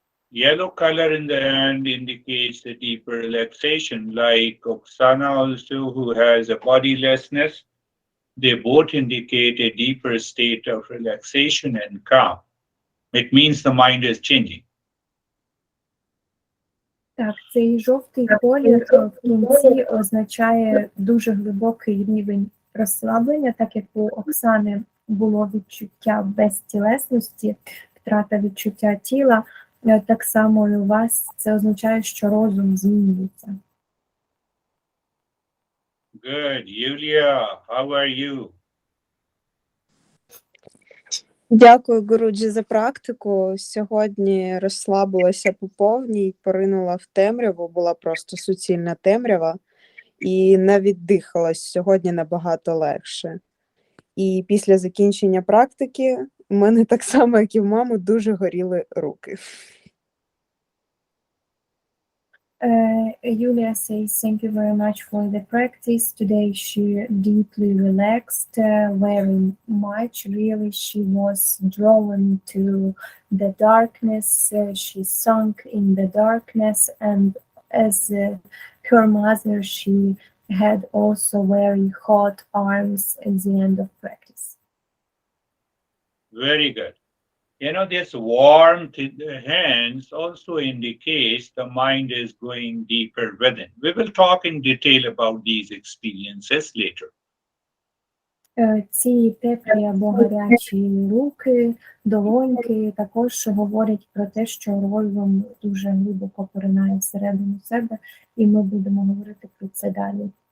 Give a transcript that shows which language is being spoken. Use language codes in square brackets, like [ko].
[en] Yellow color in the hand indicates a deeper relaxation, like Oksana also, who has a bodilessness. They both indicate a deeper state of relaxation and calm. It means the mind is changing. [uk] Так, цей жовтий колір в кінці означає дуже глибокий рівень розслаблення, так як у Оксани було відчуття безтілесності, втрата відчуття тіла, так само і у вас це означає, що розум змінюється. [en] Good. Yulia, how are you? [uk] Дякую, Гуруджі, за практику. Сьогодні розслабилася по повній, поринула в темряву, була просто суцільна темрява і навіть дихалась сьогодні набагато легше. І після закінчення практики у мене так само, як і в мами, дуже горіли руки. [en] Yulia says, thank you very much for the practice. Today she deeply relaxed very much. Really, she was drawn to the darkness. She sunk in the darkness, and as her mother, she had also very hot arms at the end of practice. Very good. You know, this warmth in the hands also indicates the mind is going deeper within. We will talk in detail about these experiences later. [uk] Ці теплі або гарячі руки, долоньки також говорять про те, що розум дуже глибоко поринає всередину себе, і ми будемо говорити про це далі.